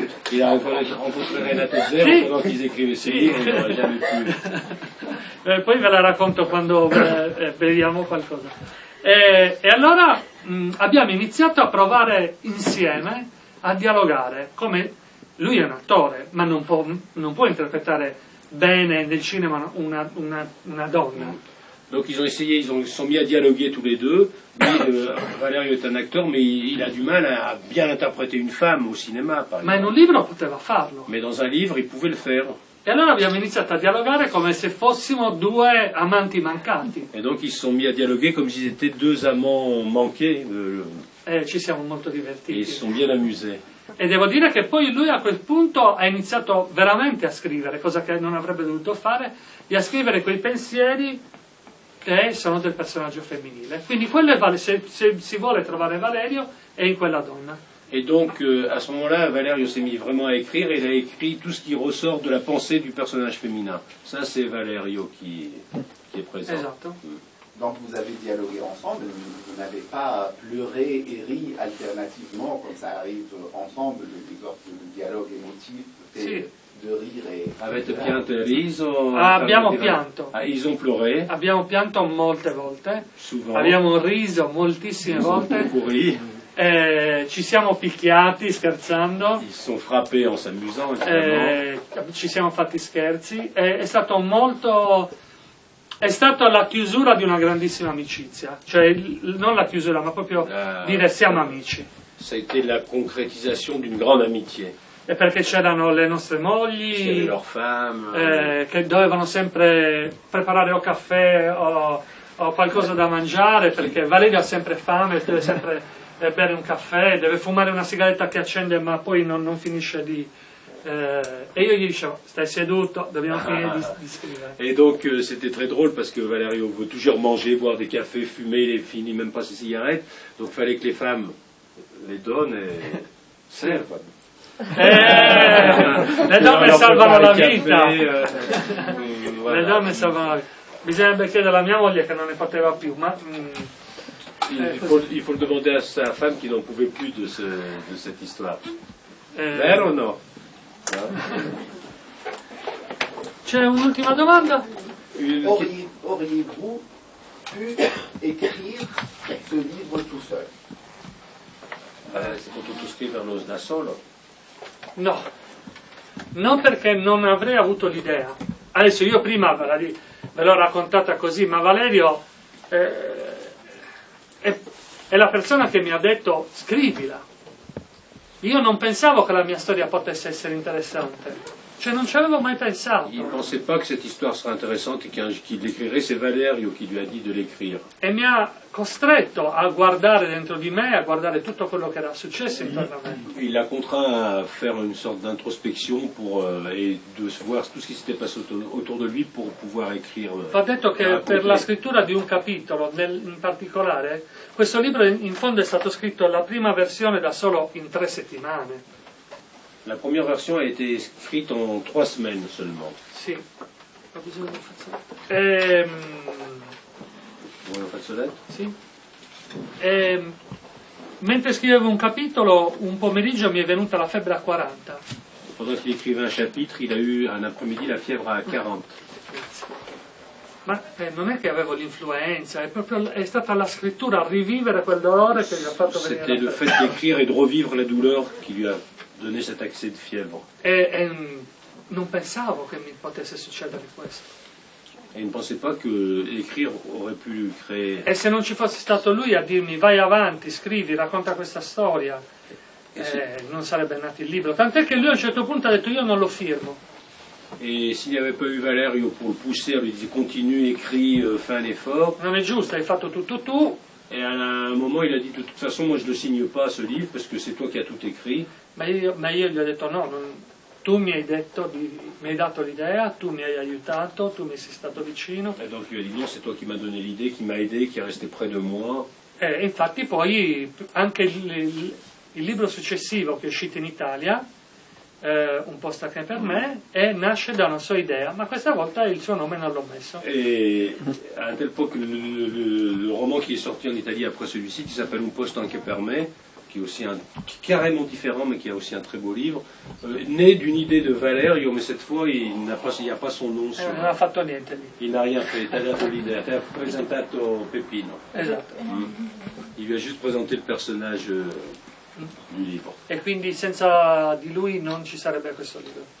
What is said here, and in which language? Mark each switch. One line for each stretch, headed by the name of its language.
French: Il a rencontré Renato Zero pendant qu'ils écrivaient ce livre, il n'aurait jamais pu.
Italian: Poi ve la racconto quando beviamo qualcosa. E allora abbiamo iniziato a provare insieme a dialogare. Come lui è un attore, ma non può interpretare bene nel cinema una donna.
French: Donc ils ont essayé, ils se sont mis à dialoguer tous les deux. Lui, Valerio est un acteur, mais il a du mal à bien interpréter une femme au cinéma, par exemple.
Italian: Ma in un libro poteva farlo.
French: Mais dans un livre, il pouvait le faire.
Italian: E allora abbiamo iniziato a dialogare come se fossimo due amanti mancati.
French: Et donc ils se sont mis à dialoguer comme s'ils étaient deux amants manqués.
Italian: E ci siamo molto
French: Et
Italian: divertiti.
French: ils se sont bien amusés.
Italian: E devo dire che poi lui a quel punto ha iniziato veramente a scrivere, cosa che non avrebbe dovuto fare, e a scrivere quei pensieri che sono del personaggio femminile. Quindi quello è se si vuole trovare Valerio è in quella donna.
French: Et donc à ce moment-là, Valerio s'est mis vraiment à écrire, et il a écrit tout ce qui ressort de la pensée du personnage féminin. Ça, c'est Valerio qui est présent.
Italian: Esatto.
French: Donc vous avez dialogué ensemble, vous n'avez pas pleuré et ri alternativement, comme ça arrive ensemble, des sortes de dialogue émotif,
Italian: Sì.
French: de rire et...
Italian: Avete pianto e riso? Abbiamo pianto.
French: Ah, ils ont pleuré,
Italian: Abbiamo pianto molte volte,
French: souvent.
Italian: abbiamo riso moltissime
French: Ils ont
Italian: volte,
French: beaucoup ri.
Italian: ci siamo picchiati scherzando,
French: Ils se sont frappés en s'amusant, évidemment.
Italian: ci siamo fatti scherzi, è stato molto... È stata la chiusura di una grandissima amicizia, cioè non la chiusura, ma proprio dire siamo amici.
French: Ça a été la concrétisation d'une grande amitié.
Italian: E perché c'erano le nostre
French: Il y avait
Italian: mogli
French: leurs femmes.
Italian: che dovevano sempre preparare o caffè o qualcosa da mangiare, perché Valerio ha sempre fame, deve sempre bere un caffè, deve fumare una sigaretta che accende ma poi non finisce di... e io gli dicevo, stai seduto, dobbiamo finire di scrivere.
French: Et donc c'était très drôle parce que Valerio veut toujours manger, boire des cafés, fumer, il finit même pas ses cigarettes. Donc il fallait que les femmes les donnent et servent.
Italian: Le donne salvano la vita.
French: Voilà.
Italian: Le donne salvano la vita. Bisognerebbe chiedere alla mia moglie che non ne poteva più, ma...
French: Il faut le demander à sa femme qui n'en pouvait plus de cette histoire.
Italian: Vero o no? C'è un'ultima domanda?
French: Auriez-vous pu écrire ce livre tout seul?
Italian: Si potuto scriverlo da solo. No, non perché non avrei avuto l'idea. Adesso io prima ve l'ho raccontata così, ma Valerio è la persona che mi ha detto scrivila. Io non pensavo che la mia storia potesse essere interessante, cioè non ci avevo mai pensato.
French: Il ne pensait pas que cette histoire serait intéressante et qu'il l'écrirait, c'est Valerio qui lui a dit de l'écrire.
Italian: E mi ha costretto a guardare dentro di me, a guardare tutto quello che era successo intorno a me.
French: Il l'a contraint à faire une sorte d'introspection et de voir tout ce qui s'était passé autour de lui pour pouvoir écrire.
Italian: Va detto che per la scrittura di un capitolo, in particolare, questo libro in fondo è stato scritto la prima versione da solo in 3 settimane.
French: La première version a été écrite en 3 semaines seulement.
Italian: Sì, ho bisogno di fazzoletto. Vuoi un fazzoletto? Sì. Mentre scrivevo un capitolo, un pomeriggio mi è venuta la febbre a 40.
French: Pendant qu'il écrivait un chapitre, il a eu un après-midi la fièvre à 40.
Italian: Ma non è che avevo l'influenza, è stata la scrittura a rivivere quel dolore che gli ha fatto venire
French: C'était le
Italian: la
French: fait d'écrire et de revivre la douleur qui lui a donné cet accès de fièvre.
Italian: E non pensavo che mi potesse succedere questo.
French: Et il ne pensait pas que écrire aurait pu lui créer.
Italian: E se non ci fosse stato lui a dirmi vai avanti, scrivi, racconta questa storia, non sarebbe nato il libro. Tant'è che lui a un certo punto ha detto io non lo firmo.
French: Et s'il n'y avait pas eu Valerio pour le pousser, lui dit continue, écris, fais un effort.
Italian: Non è giusto, hai fatto tutto tu.
French: Et à un moment, il a dit de toute façon, moi je ne le signe pas ce livre parce que c'est toi qui as tout écrit.
Italian: Ma io gli ho detto no, tu mi hai dato l'idea, tu mi hai aiutato, tu mi sei stato vicino.
French: Et donc il a dit non, c'est toi qui m'as donné l'idée, qui m'a aidé, qui est resté près de moi.
Italian: E infatti poi anche il libro successivo che è uscito in Italia, un po' sta per me, nasce da una sua idea, ma questa volta il suo nome non l'ho messo.
French: Et à un tel point que le roman qui est sorti en Italie après celui-ci, qui s'appelle Un posto anche per me, qui est aussi carrément différent, mais qui a aussi un très beau livre, né d'une idée de Valerio, mais cette fois il n'y a pas son nom sur.
Italian: Non ha fatto niente lì.
French: Il n'a rien fait, t'as
Italian: dato l'idea, t'ha presentato Peppino. Esatto.
French: Il lui a juste présenté le personnage du livre.
Italian: E quindi senza di lui non ci sarebbe questo libro.